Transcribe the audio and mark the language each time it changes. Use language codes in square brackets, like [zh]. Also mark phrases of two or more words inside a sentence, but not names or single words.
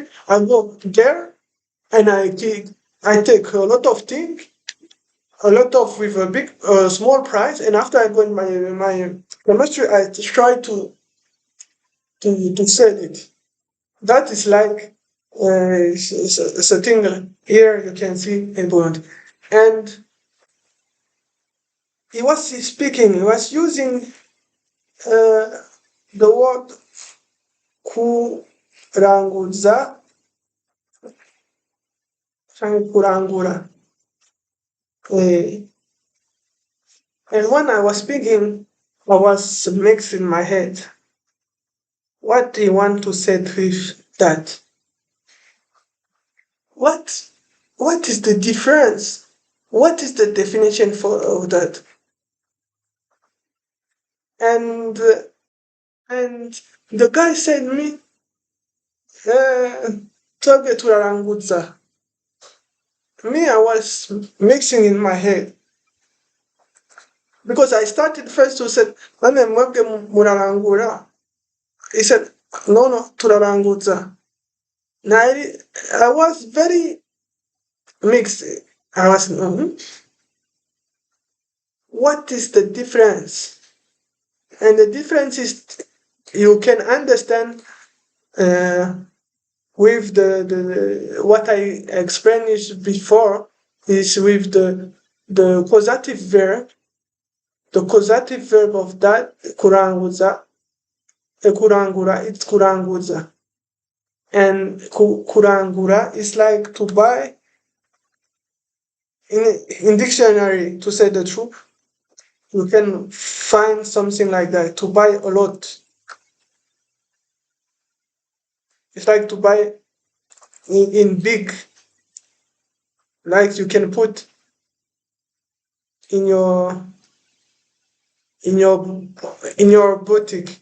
[en] I go there and I take a lot of things, a lot of with a big small price, and after I go in my chemistry, I try to sell it. That is like it's a thing here you can see in Burundi. And he was speaking, he was using the word [rn] kuranguza, kurangura. [en] And when I was speaking, I was mixing my head. What do you want to say with that? What is the difference? What is the definition of that? And the guy said me, [rn] Toge turarangutsa. [en] Me, I was mixing in my head. Because I started first to say, [rn] Mame mwebwe murarangura. [en] He said, no, turarangutsa. Now I was very mixed. I was, what is the difference? And the difference is you can understand with the what I explained is before is with the causative verb. The causative verb of that [rn] kuranguza, kurangura, [en] it's kuranguza. And kurangura is like to buy in dictionary, to say the truth. You can find something like that, to buy a lot. It's like to buy in big, like you can put in your in your in your boutique.